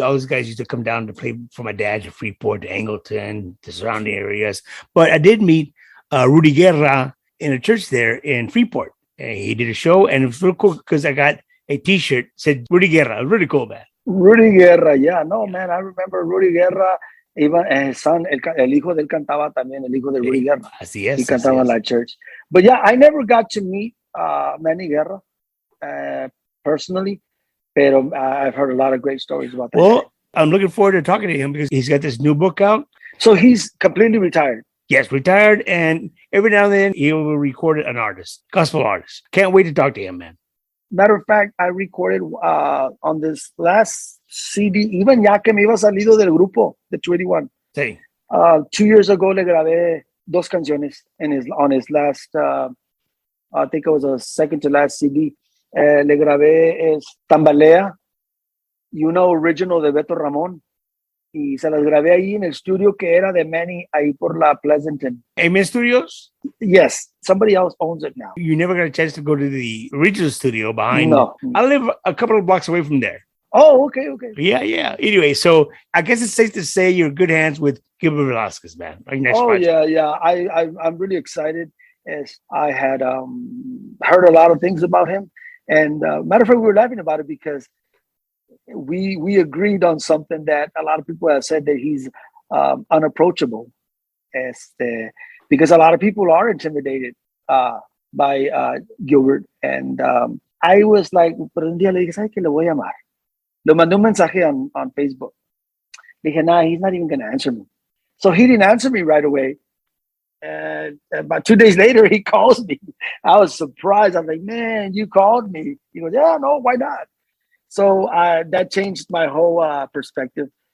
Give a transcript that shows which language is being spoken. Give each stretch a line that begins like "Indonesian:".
English: All those guys used to come down to play for my dad to Freeport, to Angleton, the surrounding areas. But I did meet Rudy Guerra in a church there in Freeport. And he did a show, and it was real cool because I got a T-shirt that said Rudy Guerra. Really cool, man. Rudy Guerra, yeah. No, man, I remember Rudy Guerra. Even his son,
Spanish: el hijo de él cantaba también, el hijo de Rudy Guerra. Así es. He cantaba en la church.
English: But yeah, I never got to meet Manny Guerra personally, pero I've heard a lot of great stories about that. Well, I'm looking forward to talking to him because he's got this new book out. So he's completely retired. Yes, retired, and every now and then he will record an artist, gospel artist. Can't wait to talk to him, man. Matter of fact, I recorded on this last CD, even
Spanish: ya que me iba salido del grupo,
English: the 21.
Spanish: Sí.
English: 2 years ago,
Spanish: le grabé 2 canciones
English: on his last, I think it was a second to last CD.
Spanish: Le grabé Tambalea, original de Beto Ramón. Y se las grabé ahí en el estudio que era de Manny, ahí por la Pleasanton.
English: Amen Studios? Yes, somebody else owns it now. You never got a chance to go to the original studio behind? No. I live a couple of blocks away from there. Oh, okay. Yeah. Anyway, so I guess it's safe to say you're in good hands with Gilbert Velasquez, man. Yeah. I'm really excited. As I had heard a lot of things about him. And matter of fact, we were laughing about it because we agreed on something that a lot of people have said, that he's unapproachable. Because a lot of people are intimidated by Gilbert. And I was like,
Spanish: pero un día le dije, ¿sabes qué? Le voy a llamar. Le mandé un mensaje on Facebook. Le dije,
English: nah, he's not even going to answer me. So he didn't answer me right away. And about 2 days later, he calls me. I was surprised. I was like, man, you called me. He goes, yeah, no, why not? So that changed my whole perspective.